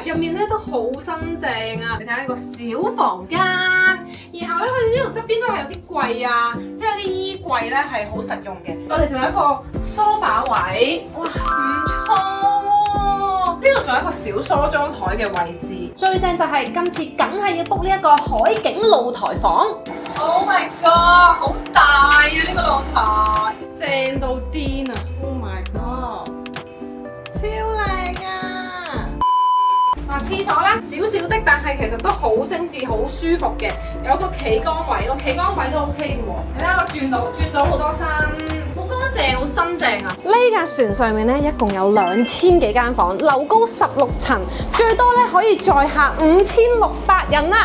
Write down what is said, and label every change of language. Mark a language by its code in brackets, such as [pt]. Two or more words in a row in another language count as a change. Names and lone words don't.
[yue] 入面咧都好新淨啊！你睇下呢個小房間，然後咧佢哋呢度側邊都係有啲櫃啊，即係有啲衣櫃咧係好實用嘅。我哋仲有一個梳化位，哇，唔錯！呢度仲有一個小梳妝台嘅位置，最正就係今次梗係要 book 呢一個海景露台房。 [en] Oh my god， [yue] 好大啊！呢個露台正到癲啊 ！ [en] Oh my god， [yue] 超靚啊！嗱，廁所咧少少的，但係其實都好精緻、好舒服嘅。有個企缸位，個企缸位都 OK 嘅喎。你睇下我轉到好多身。好乾淨，好新淨啊！呢架船上面咧，一共有2000幾間房，樓高16層，最多咧可以載客5600人啦。